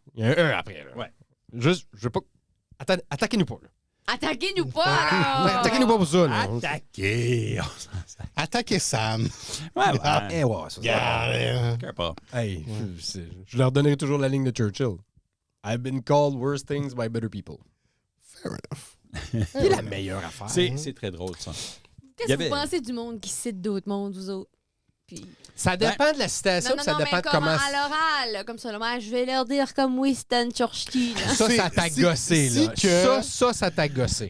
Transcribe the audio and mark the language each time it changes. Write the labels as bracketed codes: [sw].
[fr] Il y a un E après, là. Ouais. Juste, je veux pas. Attaquez-nous pas, là. Attaquez-nous pas, là! Attaquez-nous pas pour ça, là. Attaquer. Attaquez Sam. Ouais, ouais. Eh, ouais, ça. Cœur pas. Hey, je leur donnerai toujours la ligne de Churchill. [en] I've been called worse things by better people. Fair enough. [fr] C'est la meilleure affaire. C'est très drôle, ça. Qu'est-ce que vous pensez du monde qui cite d'autres mondes, vous autres? Puis... Ça dépend de la citation, ça dépend mais de comment. À l'oral, comme ça, là, je vais leur dire comme Winston Churchill. Ça t'a gossé, là. Ça t'a gossé.